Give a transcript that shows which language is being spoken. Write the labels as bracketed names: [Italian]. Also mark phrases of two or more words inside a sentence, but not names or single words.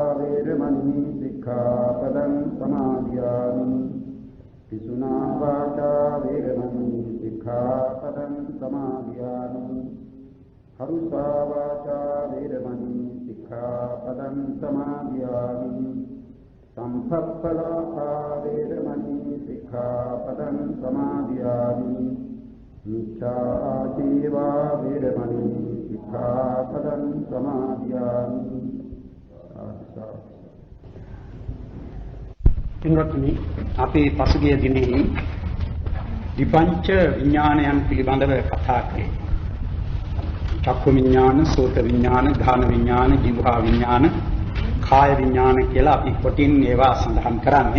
[Pali] वेरमणि सिक्खापदं समादयामि पिसुना वाचा वेरमणि सिक्खापदं समादयामि हरुषा वाचा वेरमणि सिक्खापदं समादयामि संपप्पलापा वेरमणि सिक्खापदं समादयामि मिथ्याजीवा वेरमणि सिक्खापदं समादयामि [Sinhala] පින්වත්නි අපි පසුගිය දිනෙහි විපංච විඥානයන් පිළිබඳව කතා කළේ. [Pali] චක්කු විඥාන, සෝත විඥාන, ධාන විඥාන, જીවහා විඥාන, කාය විඥාන [Sinhala] කියලා අපි කොටින් ඒවා සඳහන් කරන්නේ.